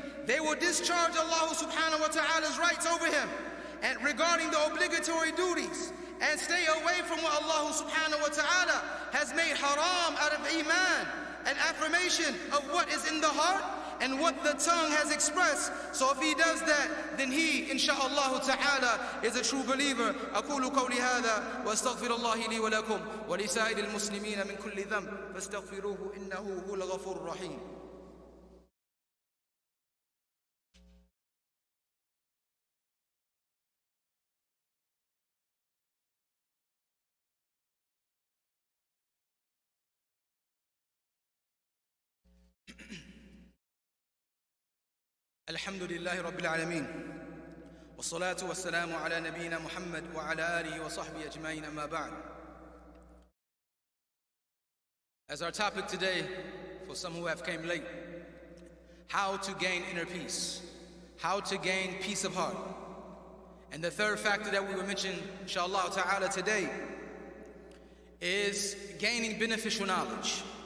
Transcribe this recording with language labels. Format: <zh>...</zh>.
<en>They will discharge Allah subhanahu wa ta'ala's rights over him and regarding the obligatory duties, and stay away from what Allah</en> <ar>subhanahu wa ta'ala</ar> <en>has made haram out of iman, an affirmation of what is in the heart and what the tongue has expressed. So if he does that, then he,</en> <ar>insha'Allah ta'ala,</ar> <en>is a true believer.</en> <ar>أقول قولي هذا وأستغفر الله لي ولكم ولسائر المسلمين من كل ذنب فاستغفروه إنه هو الغفور الرحيم. الحمد لله رب العالمين والصلاة والسلام على نبينا محمد وعلى آله وصحبه أجمعين أما بعد.</ar> <en>As our topic today, for some who have came late, how to gain inner peace, how to gain peace of heart. And the third factor that we will mention,</en> <ar>inshallah ta'ala,</ar> <en>today is gaining beneficial knowledge.</en>